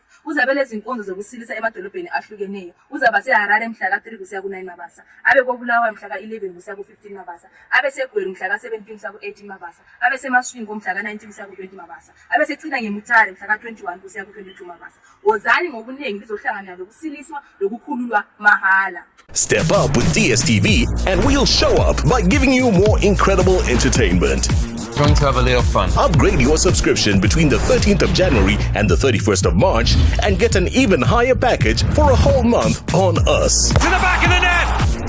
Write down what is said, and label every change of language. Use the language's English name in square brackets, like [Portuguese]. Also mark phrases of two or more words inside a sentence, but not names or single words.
[North Ndebele] Uzabe lezinkonzo zokusilisa emadolobheni ahlukeneyo. Uzaba seHarare mhla ka3 kusiya ku9 Mabasa. Abe koBulawayo mhla ka11 kusiya ku15 Mabasa. Abe seGweru mhla ka17 kusiya ku18 Mabasa. Abe seMasvingo mhla ka19 kusiya ku20 Mabasa. Abe secina ngeMutare mhla ka21 kusiya ku22 Mabasa. Wozani ngobuningi lizohlangana lokusiliswa lokukhululwa mahala. [English] Step up with DSTV and we'll show up by giving you more incredible entertainment. Going to have a little fun. Upgrade your subscription between the 13th of January and the 31st of March and get an even higher package for a whole month on us. To the back of the net!